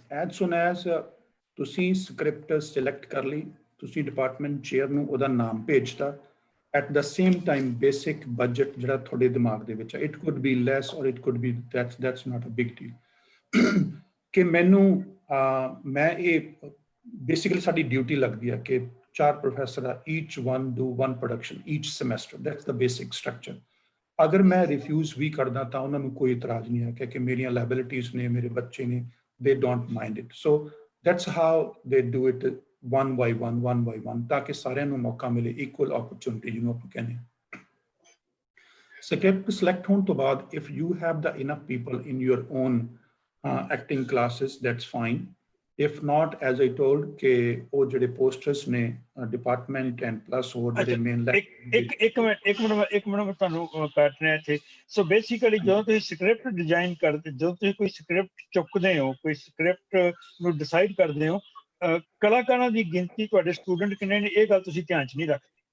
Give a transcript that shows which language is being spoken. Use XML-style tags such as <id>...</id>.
<en>as soon as</en> <pa>ਤੁਸੀਂ script select ਕਰ ਲਈ, ਤੁਸੀਂ ਡਿਪਾਰਟਮੈਂਟ ਚੇਅਰ ਨੂੰ ਉਹਦਾ ਨਾਮ ਭੇਜਤਾ,</pa> <en>at the same time</en> <pa>basic budget ਜਿਹੜਾ ਤੁਹਾਡੇ ਦਿਮਾਗ ਦੇ ਵਿੱਚ ਹੈ,</pa> <en>it could be less or it could be that's not a big deal</en> <pa>ਕਿ ਮੈਨੂੰ ਮੈਂ ਇਹ ਬੇਸਿਕਲੀ ਸਾਡੀ ਡਿਊਟੀ ਲੱਗਦੀ ਹੈ ਕਿ 4 ਪ੍ਰੋਫੈਸਰ ਆ,</pa> <en>each one do 1 production each semester, that's the basic structure।</en> <pa>ਅਗਰ ਮੈਂ ਰਿਫਿਊਜ਼ ਵੀ ਕਰਦਾ ਤਾਂ ਉਹਨਾਂ ਨੂੰ ਕੋਈ ਇਤਰਾਜ਼ ਨਹੀਂ ਹੈ ਕਿ ਮੇਰੀਆਂ ਲਾਇਬਿਲਿਟੀਜ਼ ਨੇ, ਮੇਰੇ ਬੱਚੇ ਨੇ,</pa> <en>they don't mind it। so that's how they do it, one by one,</en> <pa>ਤਾਂ ਕਿ ਸਾਰਿਆਂ ਨੂੰ ਮੌਕਾ ਮਿਲੇ,</pa> <en>equal opportunity</en> <pa>ਜਿਹਨੂੰ ਆਪਾਂ ਕਹਿੰਦੇ ਹਾਂ। ਸਕ੍ਰਿਪਟ ਸਿਲੈਕਟ ਹੋਣ ਤੋਂ ਬਾਅਦ</pa> <en>if you have the enough people in your own acting classes, that's fine। if not, as I told</en> <pa>ਕਿ ਉਹ ਜਿਹੜੇ ਪੋਸਟਰਸ ਨੇ ਡਿਪਾਰਟਮੈਂਟ ਐਂਡ ਪਲੱਸ ਹੋਰ ਜਿਹੜੇ ਮੇਨ ਇੱਕ ਮਿੰਟ ਮੈਂ ਤੁਹਾਨੂੰ ਕੱਟ ਰਿਹਾ ਇੱਥੇ। ਸੋ ਬੇਸਿਕਲੀ ਜਦੋਂ ਤੁਸੀਂ ਸਕ੍ਰਿਪਟ ਡਿਜ਼ਾਈਨ ਕਰਦੇ, ਜਦੋਂ ਤੁਸੀਂ ਕੋਈ ਸਕ੍ਰਿਪਟ ਚੁੱਕਦੇ ਹੋ, ਕੋਈ ਸਕ੍ਰਿਪਟ ਨੂੰ ਡਿਸਾਈਡ ਕਰਦੇ ਹੋ, ਕਲਾਕਾਰਾਂ ਦੀ ਗਿਣਤੀ, ਤੁਹਾਡੇ ਸਟੂਡੈਂਟ ਕਿੰਨੇ ਨੇ, ਇਹ ਗੱਲ ਤੁਸੀਂ ਧਿਆਨ 'ਚ ਨਹੀਂ ਰੱਖਦੇ?</pa>